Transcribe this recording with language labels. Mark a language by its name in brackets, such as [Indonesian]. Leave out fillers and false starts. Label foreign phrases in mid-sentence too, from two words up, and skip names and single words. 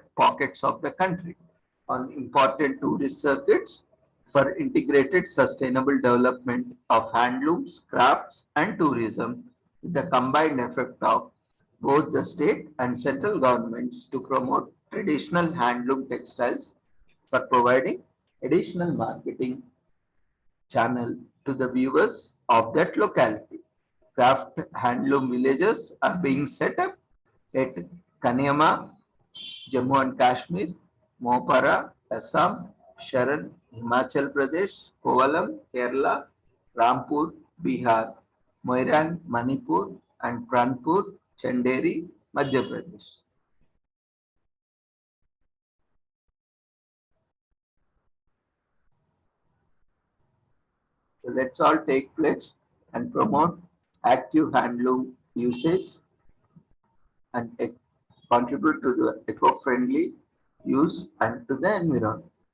[English] pockets of the country on important tourist circuits for integrated sustainable development of handlooms, crafts and tourism, with the combined effect of both the state and central governments to promote traditional handloom textiles for providing additional marketing channel to the viewers of that locality. Craft handloom villages are being set up at Kanyama, Jammu and Kashmir, Mohapara, Assam, Sharan, Himachal Pradesh, Kovalam, Kerala, Rampur, Bihar, Moirang, Manipur, and Pranpur, Chanderi, Madhya Pradesh. So let's all take pledge and promote active handloom usage and contribute to the eco-friendly use and to the environment.